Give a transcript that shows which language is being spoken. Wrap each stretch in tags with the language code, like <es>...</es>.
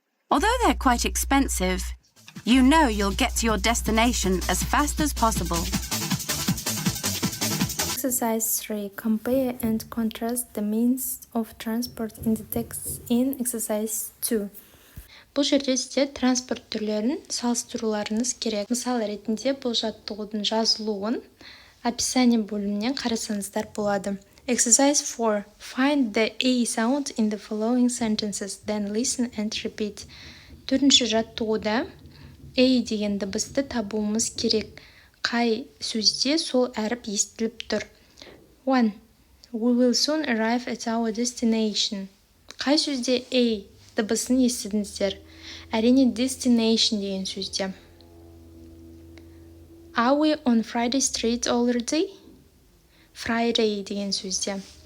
<en>Although they're quite expensive, you know you'll get to your destination as fast as possible. Exercise 3. Compare and contrast the means of transport in the text in exercise 2.</en> <kk>Бұл жерде сіздер транспорт түрлерін салыстыруларыңыз керек. Мысал ретінде бұл жаттығудың жазылуын описание бөлімінен қарасаңыздар болады.</kk> <en>Exercise 4. Find the A sound in the following sentences, then listen and repeat.</en> <kk>Төртінші жаттығуда A деген дыбысты табуымыз керек. Қай сөзде сол әріп естіліп тұр? 1.</kk> <en>We will soon arrive at our destination.</en> <kk>Қай сөзде A дыбысын естідіңіздер? Әрине destination деген сөзде.</kk> <en>Are we on Friday Street already?</en> <kk>Friday деген сөзде.</kk>